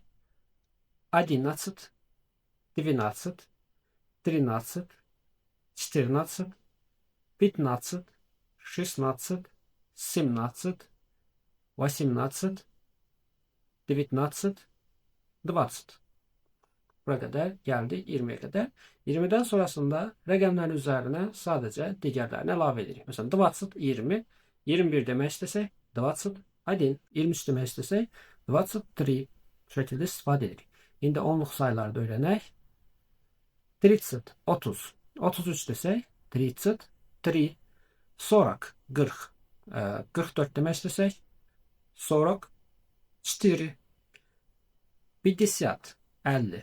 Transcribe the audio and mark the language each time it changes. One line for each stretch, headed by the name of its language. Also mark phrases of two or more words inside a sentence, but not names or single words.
Turkish: 11, 12, 13, 14, 15, 16, 17, 18, 19, 20. Buraya kadar geldik 20'ye kadar.
Azerbaijani: 20'den sonrasında rəqəmlərin
Turkish: üzerine sadece
Azerbaijani: digərlərini əlavə edirik. Mesela 20, 20, 21 demək istəsək 21, 23 demək istəsək 23 şekilde istifadə edirik. İndi onluq sayıları da öyrənək. 30, 30, 33 desək 33, 40, 40, 44 demək istəsək 44, 50, 50.